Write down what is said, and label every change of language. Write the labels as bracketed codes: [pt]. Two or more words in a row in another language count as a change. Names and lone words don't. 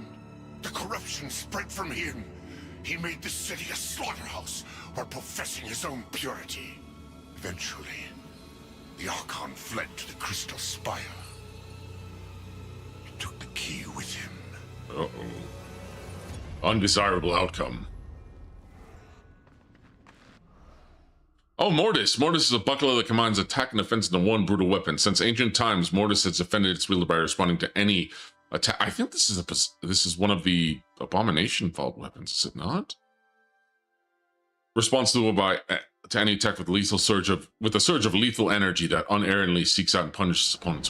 [en] The corruption spread from him. He made the city a slaughterhouse while professing his own purity. Eventually, the Archon fled to the Crystal Spire. He took the key with him. Uh-oh. Undesirable outcome. Oh, Mortis. Mortis is a buckler that combines attack and defense into one brutal weapon. Since ancient times, Mortis has defended its wielder by responding to any attack. I think this is one of the Abomination Vault weapons, is it not? Responds to any attack with a surge of lethal energy that unerringly seeks out and punishes opponents.